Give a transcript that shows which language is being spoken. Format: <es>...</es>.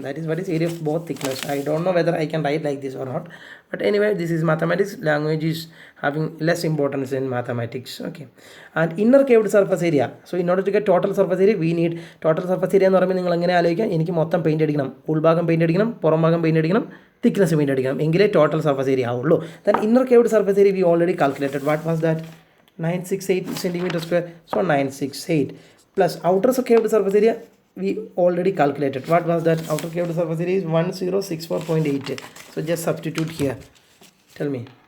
<en>That is what is area of both thickness. I don't know whether I can write like this or not, but anyway, this is mathematics. Language is having less importance in mathematics. Okay, and inner caved surface area. So in order to get total surface area, we need total surface area</en> <ml>എന്ന് പറയുമ്പോൾ നിങ്ങൾ എങ്ങനെ ആലോചിക്കാം? എനിക്ക് മൊത്തം paint അടിക്കണം, ഉൾഭാഗം paint അടിക്കണം, പുറം ഭാഗം പെയിൻറ്റ് അടിക്കണം, thickness പെയിൻറ്റ് അടിക്കണം, എങ്കിലേ ടോട്ടൽ സർഫസ് ഏരിയ ആവുള്ളൂ.</ml> <en>Then inner caved surface area we already calculated. What was that? 968 centimeter square. So 968 plus outer caved surface area we already calculated. What was that? Outer caved surface area is 1064.8. So just substitute here. Tell me.</en>